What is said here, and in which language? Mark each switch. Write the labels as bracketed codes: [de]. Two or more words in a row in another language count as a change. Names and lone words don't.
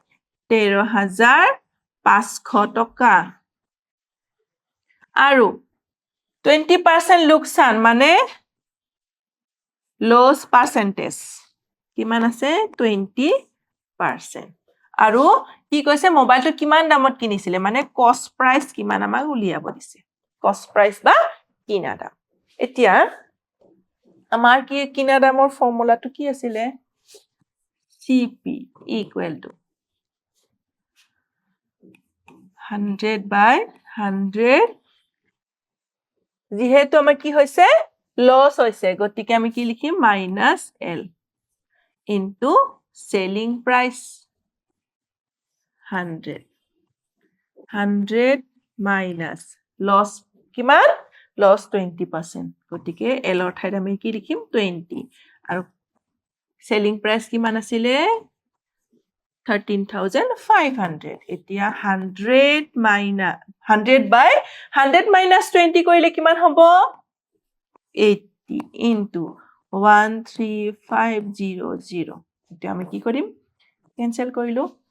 [as] 13,500 টকা আৰু 20% লোকচান মানে [en] loss percentage [as] কিমান আছে 20% আৰু কি কৈছে মোবাইলটো কিমান দামত কিনিছিলে মানে [en] cost price [as] কিমান আমাক উলিয়াব দিছে [en] cost price [as] বা কিনা দাম এতিয়া আমাৰ কি কিনা দামৰ ফৰ্মুলাটো কি আছিলে [en] CP equal to [as] 100/100 যেহেতু আমাৰ কি হৈছে লস হৈছে গতিকে আমি কি লিখিম [en] -L into selling price 100 minus loss [as] কিমান loss 20% গতিকে L ৰ ঠাইত আমি কি লিখিম 20 আৰু selling price কিমান আছিলে 13,500 এতিয়া 100/100 minus 20 কৰিলে কিমান হ'ব 80 into 13500 এতিয়া আমি কি কৰিম কেনসেল কৰিলো